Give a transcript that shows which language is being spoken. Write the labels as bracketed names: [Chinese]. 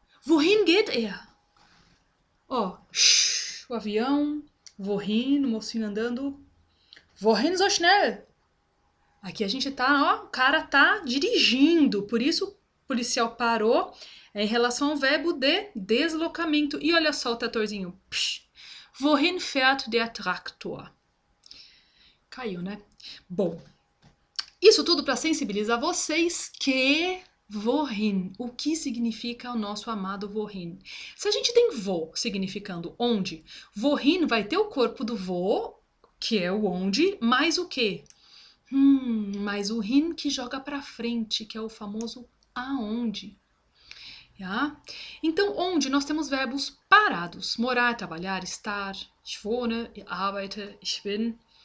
[German] Wohin geht er? [Portuguese] Ó, o avião, wohin, o mocinho andando. [German] Wohin so schnell? [Portuguese] Aqui a gente tá, ó, o cara tá dirigindo, por isso o policial parou. É em relação ao verbo de deslocamento. E olha só o tratorzinho. Psh. [German] Wohin fährt der Traktor? [Portuguese] Caiu, né? Bom, isso tudo para sensibilizar vocês que wohin, o que significa o nosso amado wohin. Se a gente tem wo significando onde, wohin vai ter o corpo do wo, que é o onde, mais o quê? Mais o hin que joga para frente, que é o famoso aonde. Ja? Então, onde nós temos verbos parados. Morar, trabalhar, estar. [German] Ich wohne, ich arbeite, ich bin.